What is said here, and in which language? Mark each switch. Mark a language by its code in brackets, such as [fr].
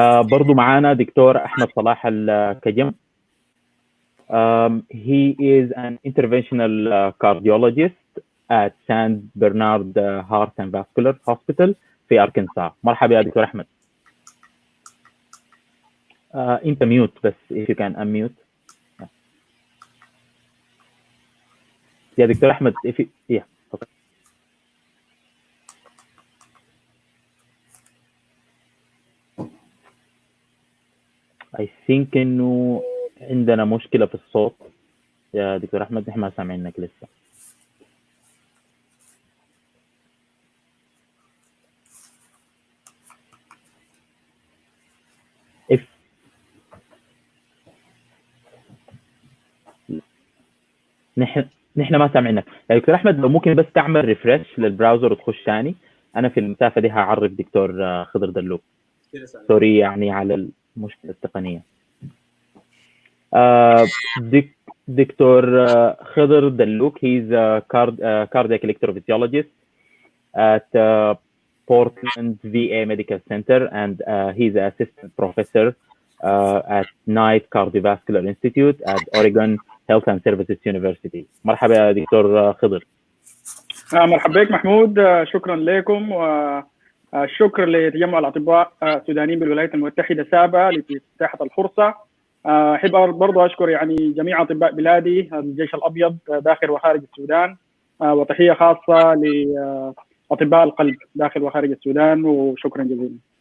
[ar] برضو معانا دكتور أحمد صلاح الكجم. [en] He is an interventional cardiologist at San Bernard Heart and Vascular Hospital [ar] في أركنسا. مرحبا يا دكتور أحمد. أنت ميوت بس [en] if you can unmute. [ar] يا دكتور أحمد [en] if you... yeah. okay. I think [ar] إنه عندنا مشكلة في الصوت يا دكتور أحمد، نحن ما سامعينك لسه. نحن ما سامعينك يا دكتور أحمد. لو ممكن بس تعمل ريفرش للبراوزر وتخش ثاني، أنا في المسافة دي هعرف دكتور خضر دلوك. سوري يعني على المشكلة التقنية. دكتور خضر دلوك [en] he's a cardiac electrophysiologist at Portland VA Medical Center, and he's an assistant professor at Knight Cardiovascular Institute at Oregon Health and Services University. [ar] مرحبا يا دكتور خضر. مرحبا بك محمود، شكرا لكم والشكر لتجمع الأطباء السودانيين بالولايات المتحدة سابا لإتاحة الفرصة. أحب برضو أشكر يعني جميع أطباء بلادي الجيش الأبيض داخل وخارج السودان، وتحية خاصة لأطباء القلب داخل وخارج السودان، وشكرا جزيلا.